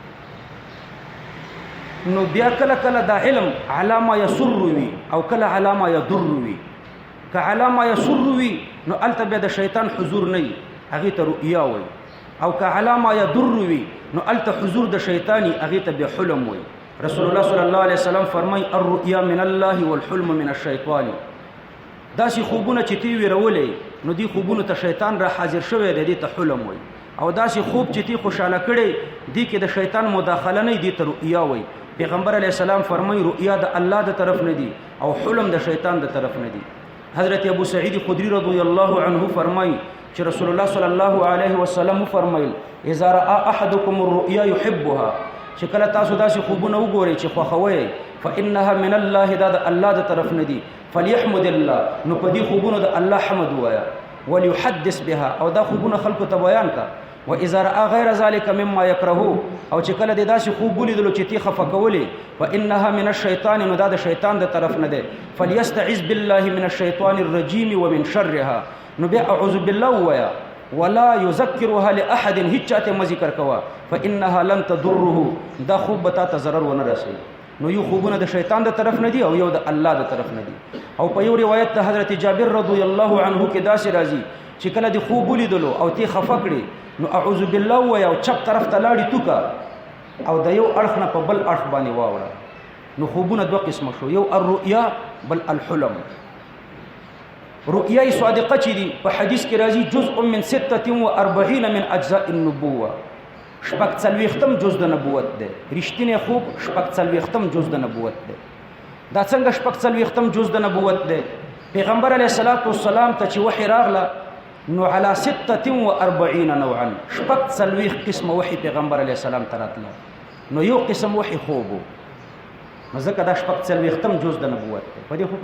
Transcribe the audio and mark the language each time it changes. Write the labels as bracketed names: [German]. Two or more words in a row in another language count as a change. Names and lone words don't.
[Pashto] نو بیا کله کله دا علم علامه یسر وی او کله علامه یضر وی که علامه یسر وی نو الته به د شیطان حضور نه هغه ته رؤیا وي او که علامه یضر وی نو الته حضور د شیطانی هغه ته به حلم وي [Arabic] رسول الله صلی الله علیه وسلم [Pashto] فرمای [Arabic] الرؤیا من الله والحلم من الشیطان [Pashto] داسې خوبونه چې تی ویرولې نو دی خوبونه ته شیطان را حاضر شوی دی ته حلم وي او داسې خوب چې تی خوشاله کړي دی کې د شیطان مداخله نه دی ته رؤیا وي پیغمبر [Arabic] علیه السلام [Pashto] فرمای رؤیا د الله د طرف نه دی او حلم د شیطان د طرف نه دی حضرت ابو سعید خدری [Arabic] رضی الله عنه [Pashto] فرمای چې [Arabic] رسول الله صلی الله علیه وسلم [Pashto] فرمایل [Arabic] اذا راى احدكم الرؤيا يحبها [Pashto] چې کله تاسو داسې خوبونه وګورئ چې خوښوي [Arabic] فانها من الله [Pashto] دا د الله د طرف نه دی [Arabic] فليحمد الله [Pashto] نو په دې خوبونو د الله حمد وایا [Arabic] وليحدث بها [Pashto] او دا خوبونه خلکو ته بیان کا واذا [Arabic] راى غير ذلك مما يكره [Pashto] او چې کله د داسې خوب ولیدلو چې تی خفه کولې [Arabic] فانها من الشیطان [Pashto] نو دا د شیطان د طرف نه ده [Arabic] فليستعذ بالله من الشیطان الرجیم ومن شرها [Pashto] نو بیا [Arabic] اعوذ بالله [Pashto] ویا [Arabic] ولا يذكرها لاحد [Pashto] هیڅ چاته ما ذکر کوا [Arabic] فانها لن تضره [Pashto] دا خوب بتا ته ضرر ونه رسي نو یو خوبونه د شیطان د طرف نه دي او یو د الله د طرف نه دي او په یو روایت د حضرت جابر [Arabic] رضی الله عنه [Pashto] کې داسې راځي چې کله د خوب ولیدلو او تی خفه کړي نو [Arabic] اعوذ بالله [Pashto] ویا او چپ طرف ته لاړې توکا او د یو اړخ نه په بل اړخ باندې واوړه نو خوبونه دوه قسمه شو یو الرؤیا بل الحلم [Arabic] رؤیا صادقه [Pashto] چې دي په حدیث کې راځي [Arabic] جزء من 46 من اجزاء النبوه [Pashto] شپږ څلوېښتم جز د نبوت دی رښتینی خوب شپږ څلوېښتم جز د نبوت دی دا څنګه شپږ څلوېښتم جز د نبوت دی پیغمبر [Arabic] علیه الصلاة والسلام [Pashto] ته چې وحی راغله نو [Arabic] علی 46 نوعا [Pashto] شپږ څلوېښت قسمه وحی پیغمبر [Arabic] علیه السلام [Pashto] ته راتله نو یو قسم وحی خوب و نو ځکه دا شپږ څلوېښتم جز د نبوت دی په دې خو